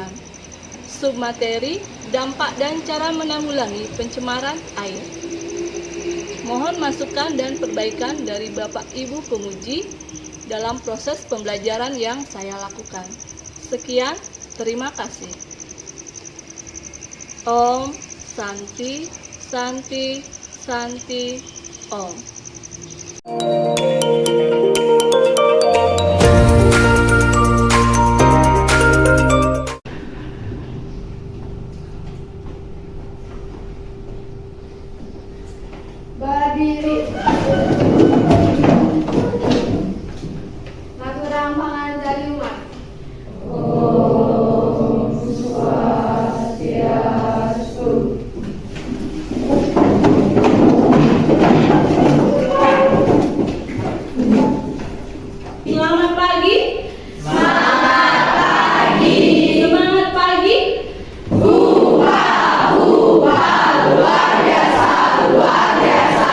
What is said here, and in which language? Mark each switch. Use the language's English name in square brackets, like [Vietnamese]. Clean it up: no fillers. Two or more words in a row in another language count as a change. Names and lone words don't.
[Indonesian] Submateri, dampak dan cara menanggulangi pencemaran air. Mohon masukan dan perbaikan dari Bapak Ibu penguji dalam proses pembelajaran yang saya lakukan. Sekian, terima kasih. [Sanskrit] Om Santi, Santi, Santi, Om. [Indonesian] Berdiri. [Balinese] Maturang pangandaliman. [Sanskrit] Om Swastiastu. [Indonesian] Selamat pagi. Semangat pagi. Semangat pagi. Luar biasa, luar biasa.